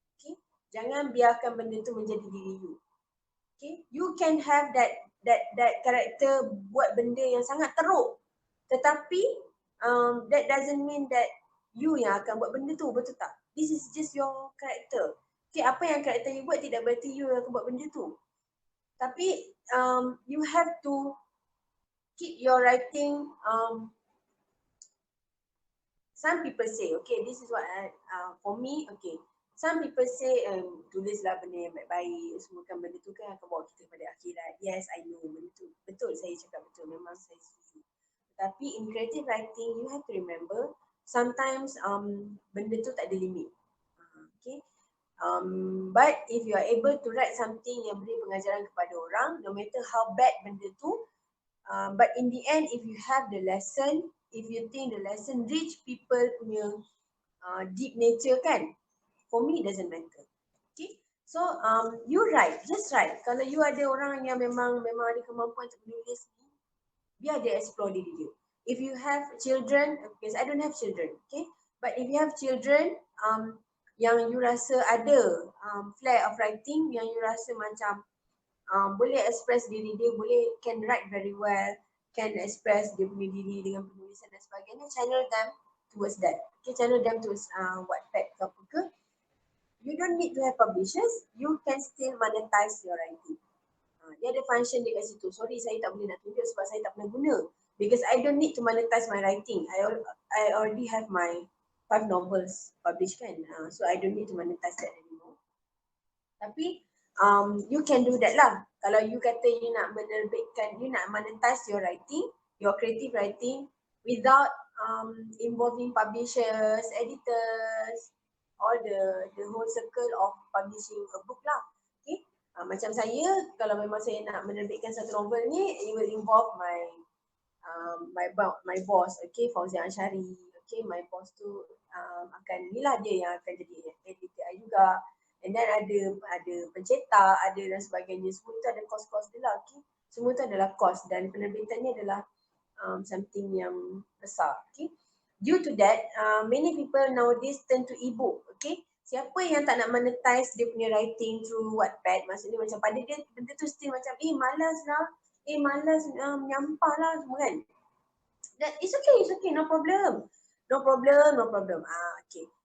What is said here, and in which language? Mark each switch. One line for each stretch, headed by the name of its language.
Malay: Okay, jangan biarkan benda tu menjadi diri you. Okay,
English: you can have that character
Malay: buat benda yang sangat teruk, tetapi
English: that doesn't mean that you
Malay: yang akan buat benda tu, betul tak?
English: This is just your character.
Malay: Okay, apa yang character you buat tidak berarti you yang akan buat benda tu.
English: Tapi you have to keep your writing. Some people say, okay, this is what for me, okay. Some people say,
Malay: tulislah benda yang baik-baik, semoga benda tu kan akan bawa kita kepada akhirat.
English: Yes, I know,
Malay: benda tu betul, saya cakap betul, memang saya setuju.
English: Tapi in creative writing, you have to remember, sometimes
Malay: benda tu tak ada
English: limit. Okay. But if you are able to write something
Malay: yang beri pengajaran kepada orang,
English: no matter how bad benda tu, but in the end, if you have the lesson, if you think the lesson reach people punya deep nature kan, for me it doesn't matter. Okay, so you write, just write.
Malay: Kalau you ada orang yang memang ada kemampuan untuk menulis ni, biar dia explore diri dia.
English: If you have children, because I don't have children, okay, but if you have children
Malay: yang you rasa ada flair of writing, yang you rasa macam boleh express diri dia,
English: boleh can write very well, can express
Malay: dia punya diri dengan penulisan dan sebagainya,
English: channel them towards that. Okay, channel them towards Wattpad ke apa ke. You don't need to have publishers, you can still monetize your writing.
Malay: Dia ada function dia kat situ. Sorry, saya tak boleh nak tunjuk sebab saya tak pernah guna.
English: Because I don't need to monetize my writing. I already have my 5 novels published kan. So I don't need to monetize that anymore. Tapi you can do that lah.
Malay: Kalau you kata you nak
English: menerbitkan, you nak monetize your writing, your creative writing without involving publishers, editors, all the whole circle of publishing a book lah. Okay.
Malay: Macam saya, kalau memang saya nak menerbitkan satu novel ni,
English: it will involve my boss,
Malay: okay, Fauzia Anshari. Okay, my boss tu akan, inilah dia yang akan jadi editor juga. And then ada pencetak, ada dan sebagainya. Semua tu ada kos-kos dia lah. Okay. Semua tu adalah kos dan penerbitannya adalah something yang besar.
English: Okay. Due to that, many people nowadays turn to e-book.
Malay: Okay. Siapa yang tak nak monetize dia punya writing through Wattpad, maksudnya macam pada dia benda tu still macam malas lah, menyampah lah semua kan.
English: That it's okay, no problem. Okay.